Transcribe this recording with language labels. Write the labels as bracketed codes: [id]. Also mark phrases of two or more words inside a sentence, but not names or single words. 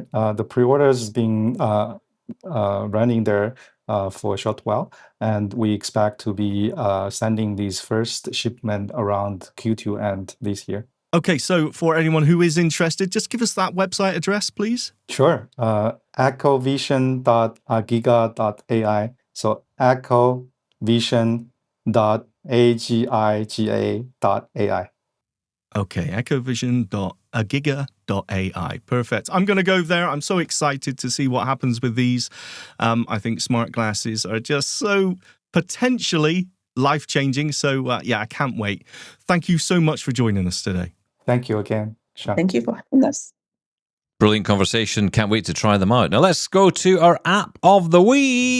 [en] The pre-orders has been running there for a short while, and we expect to be sending these first shipment around Q2 end this year. Okay, so for anyone who is interested, just give us that website address, please. Sure. EchoVision.agiga.ai. So EchoVision.agiga.ai. Okay, EchoVision.agiga.ai. Perfect. I'm going to go there. I'm so excited to see what happens with these. I think smart glasses are just so potentially life-changing. So, yeah, I can't wait. Thank you so much for joining us today. Thank you again, Shaun. Thank you for having us. Brilliant conversation. Can't wait to try them out. Now let's go to our app of the week.